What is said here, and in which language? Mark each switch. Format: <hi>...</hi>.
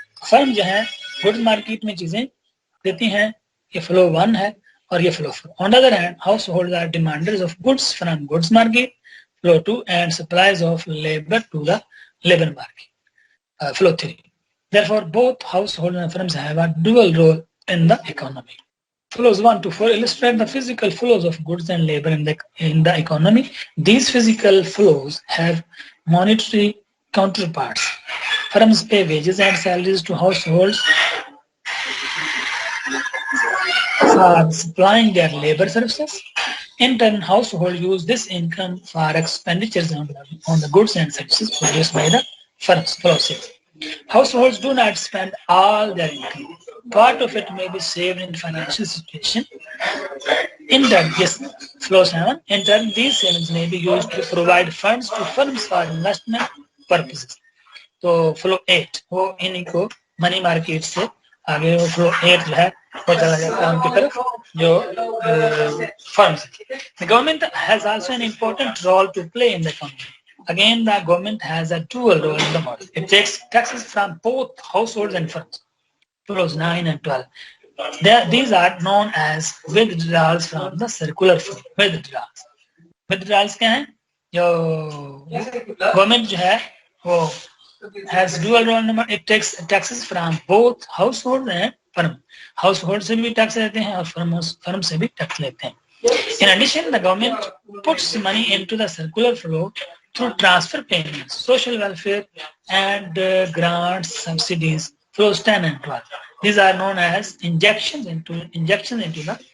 <hi>Firm जो है goods market में चीजें देती हैं, ये फ्लो 1 है, और ये flow 4.</hi> <en>On the other hand, households are demanders of goods from goods market, flow 2, and suppliers of labor to the labor market, flow 3. Therefore, both households and firms have a dual role in the economy. Flows 1 to 4 illustrate the physical flows of goods and labor in the economy. These physical flows have monetary counterparts. Firms pay wages and salaries to households for supplying their labor services. In turn, households use this income for expenditures on the goods and services produced by the firms. Flow 6. Households do not spend all their income. Part of it may be saved in financial situation. In turn, yes, flow 7. In turn, these savings may be used to provide funds to firms for investment purposes.</en> <hi>तो flow 8 वो इनको money market से आगे वो flow 8 जो है वो चला जाता है उनकी तरफ जो firms.</hi> <en>The government has also an important role to play in the economy. Again, the government has a dual role in the model. It takes taxes from both households and firms. Flows 9 and 12. These are known as withdrawals from the circular flow. Withdrawals.</en> <hi>Withdrawals क्या हैं? जो government जो है वो</hi> <en>has dual role number. It takes taxes from both household and firm.</en> <hi>Household से भी tax लेते हैं और firm से भी tax लेते हैं.</hi> <en>In addition, the government puts money into the circular flow through transfer payments, social welfare, and grants, subsidies. Flows 10 and 12. These are known as injections into the</en>